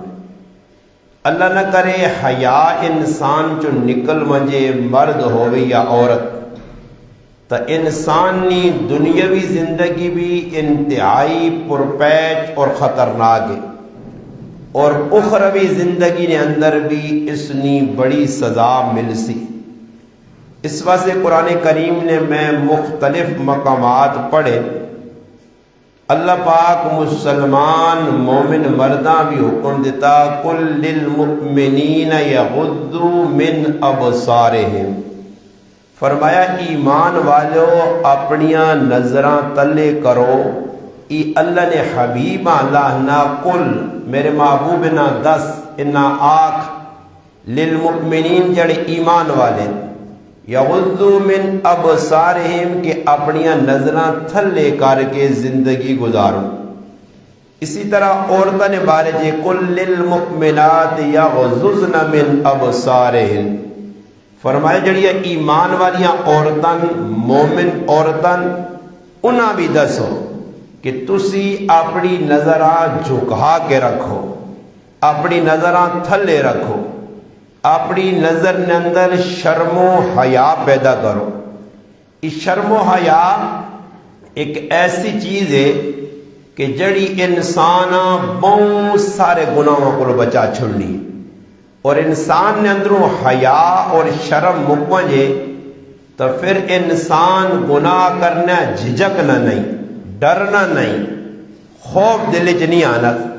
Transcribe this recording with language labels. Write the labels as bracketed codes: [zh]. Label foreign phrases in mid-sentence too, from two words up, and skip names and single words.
[skr] اللہ نہ کرے حیا انسان جو نکل ونجے، مرد ہووے یا عورت، تو انسانی دنیاوی زندگی بھی انتہائی پرپیچ اور خطرناک ہے، اور اخروی زندگی نے اندر بھی اس نے بڑی سزا مل سی۔ اس واسطے قرآن کریم نے میں مختلف مقامات پڑھے، اللہ پاک مسلمان مومن مرداں بھی حکم دیتا [ar] قل للمؤمنین یغضوا من ابصارہم، [skr] فرمایا ایمان والو اپنیاں نظراں تلے کرو۔ ای اللہ نے حبیب اللہ نہ قل، میرے محبوب نہ دس، انا آکھ للمؤمنین جڑے ایمان والے، [ar] یغضوا من ابصارہم [skr] کہ اپنیاں نظراں تھلے کر کے زندگی گزارو۔ اسی طرح عورتوں نے بارے جے [ar] قل للمؤمنات یغضضن من ابصارہن، [skr] فرمایا جڑیاں ایمان والیاں عورتاں، مومن عورتاں، انہاں بھی دسو کہ تسی اپنی نظراں جھکا کے رکھو، اپنی نظراں تھلے رکھو، اپنی نظر نے اندر شرم و حیا پیدا کرو۔ اس شرم و حیا ایک ایسی چیز ہے کہ جڑی انسان بہت سارے گناہوں کو بچا چھڑنی، اور انسان نے اندروں حیا اور شرم مکوجے تو پھر انسان گناہ کرنا جھجکنا نہیں، ڈرنا نہیں، خوف دل چ نہیں آنا۔